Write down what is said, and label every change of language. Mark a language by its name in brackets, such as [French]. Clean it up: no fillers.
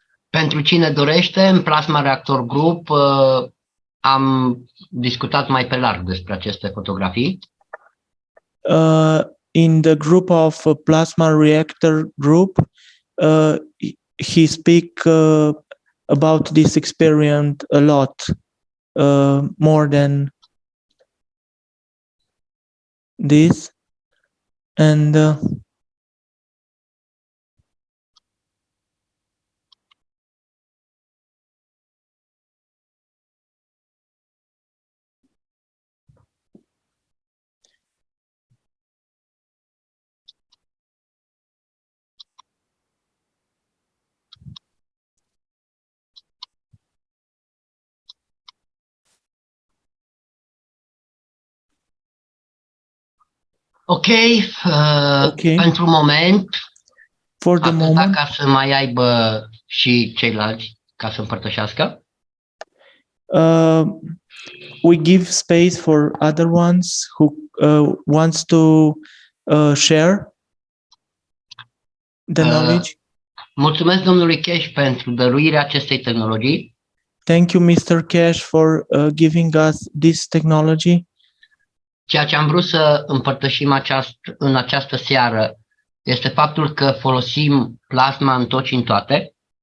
[Romanian] Pentru cine dorește, în Plasma Reactor Group am discutat mai pe larg despre aceste fotografii. [English] In the group of Plasma Reactor Group, he speak about this experience a lot, more than this, and Ok, Okay. [Romanian] pentru moment, [English] For the [Romanian] atâta [English] moment, [Romanian] ca să mai aibă și ceilalți ca să împărtășească. [English] we give space for other ones who wants to share the knowledge. [Romanian] Mulțumesc domnului Keshe pentru dăruirea acestei tehnologii. [English] Thank you, Mr. Keshe, for giving us this technology. [Romanian] Ceea ce am vrut să împărtășim în această seară este faptul că folosim plasma în tot și în toate.